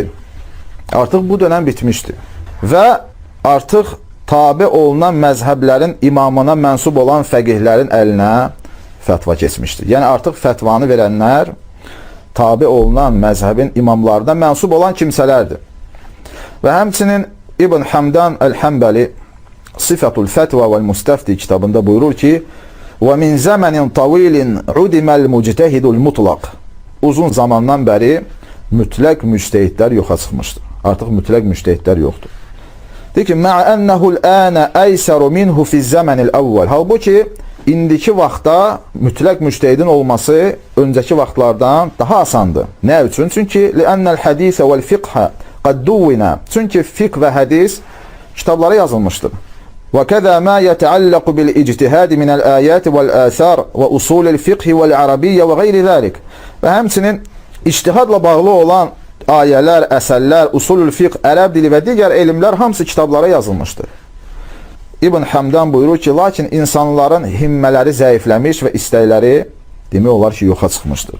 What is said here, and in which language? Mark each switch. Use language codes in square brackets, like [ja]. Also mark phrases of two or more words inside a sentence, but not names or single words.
[az] Artıq bu dönəm bitmişdir. Və artıq tabi olunan məzhəblərin imamına mənsub olan fəqihlərin əlinə fətva keçmişdir. Yəni, artıq fətvanı verənlər tabi olunan məzhəbin imamlarına mənsub olan kimsələrdir. Və həmçinin İbn Həmdan Əl-Həmbəli Sifatul Fətva vəl-Müstəfti kitabında buyurur ki, [ar] وَمِنْ زَمَنٍ طَوِيلٍ عُدِمَ الْمُجْتَهِدُ الْمُطْلَقِ. [az] Uzun zamandan bəri mütləq müctəhidlər yoxa çıxmışdır. Artıq mütləq müctəhidlər yoxdur. Deyir ki, [ar] "مع أنه الآن أيسر منه في الزمن الأول." [az] Halbuki indiki vaxtda mütləq müştəhidin olması öncəki vaxtlardan daha asandır. Nə üçün? Çünki [ar] لأن الحديث والفقه قد دونت. [az] Çünki fiqh və hədis kitablara yazılmışdır. [ar] وكذا ما يتعلق بالاجتهاد من الآيات والآثار وأصول الفقه والعربية وغير ذلك. [az] Və həmçinin ictihadla bağlı olan ayələr, əsərlər, usulul fiqh, ərəb dili və digər elmlər hamısı kitablara yazılmışdır. İbn Həmdan buyurur ki, lakin insanların himmələri zəifləmiş və istəkləri demək olar ki, yoxa çıxmışdır.